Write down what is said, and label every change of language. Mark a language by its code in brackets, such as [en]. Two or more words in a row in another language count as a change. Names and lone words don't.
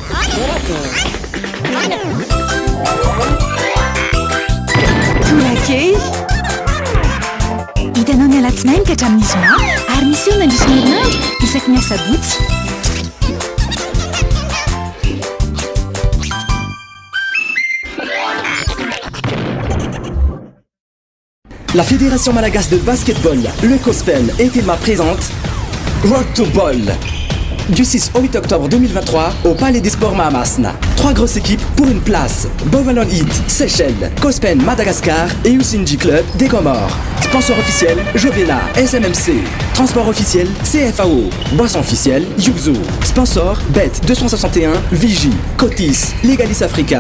[mg] torakey hitanao ny alatsinainy ka hatramin'ny zoma ary misy eo nandrisy herinandro isaky ny asabotsy. [fr] La Fédération Malagasy de Basketball, le COSPEN, est également présente Road to Ball du 6 au 8 octobre 2023 au Palais des Sports Mahamasna. 3 grosses équipes pour une place. Bovalon Heat, Seychelles, COSPEN Madagascar et Usinji Club des Comores. Sponsor officiel, Jovena, SMMC. Transport officiel, CFAO. Boisson officielle, Yuzu. Sponsor, Bet 261, Vigie, Cotis, Legalis Africa.